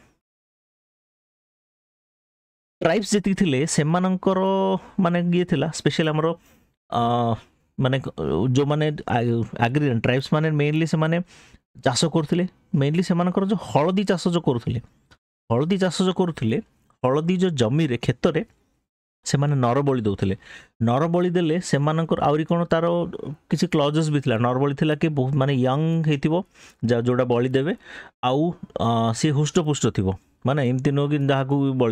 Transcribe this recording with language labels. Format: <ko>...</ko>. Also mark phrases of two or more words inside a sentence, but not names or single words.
<or>ଟ୍ରାଇବ୍ସ ଜୀ ଥିଲେ ସେ ମାନେ ଏ ଥିଲା ସ୍ପେଶାଲ ହମରୋ ମାନେ ଜୋ ମାନେ</or> <en>agrarian tribes</en> <or>ମାନେ ମେନଲି ସେ ମାନେ ଚାଷ କରଥିଲେ ମେନଲି ସେ ମାନକର ଜୋ ହଳଦୀ ଚାଷ ଜୋ କରଥିଲେ ହଳଦୀ ଚାଷ ଜୋ କରଥିଲେ ହଳଦୀ ଜୋ ଜମୀ ରେ ଖେତ ରେ ସେ ମାନେ ନରବଳୀ ଦଉଥିଲେ ନରବଳୀ ଦେଲେ ସେ ମାନକର ଆଉରୀ କୋନ ତାର କିଛି କ୍ଲଜେସ ଭୀ ଥିଲା ନରବଳୀ ଥିଲା କେ ବହୁତ ମାନେ ୟଙ୍ଗ ହେତିବୋ ଜୋଡା ବଳୀ ଦେବେ ଆଉ ସେ ହୃଷ୍ଟ ପୁଷ୍ଟ ଥିବୋ ମାନେ ଏମତୀ ନୋ କି ଜହାଁ କୋ ବଳି</or>